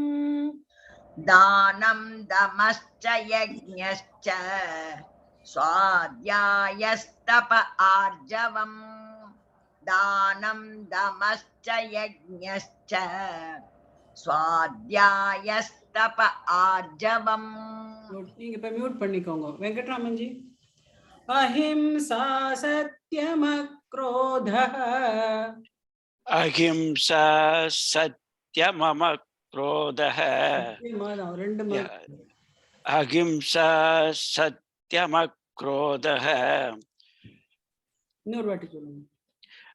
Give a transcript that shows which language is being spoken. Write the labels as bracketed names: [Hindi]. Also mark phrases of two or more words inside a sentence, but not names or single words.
[Sanskrit] दानं दमश्च यज्ञश्च स्वाध्यायस्तप आर्जवम्. दानं दमश्च यज्ञश्च स्वाध्यायस्तप आर्जवम्. [Tamil] நீங்க இப்ப மியூட் பண்ணிக்கோங்க வெங்கட்ராமன் ஜி. [Sanskrit] अहिंसा सत्यमक्रोधः. अहिंसा सत्यमक्रोधः. अहिंसा सत्यमक्रोधः.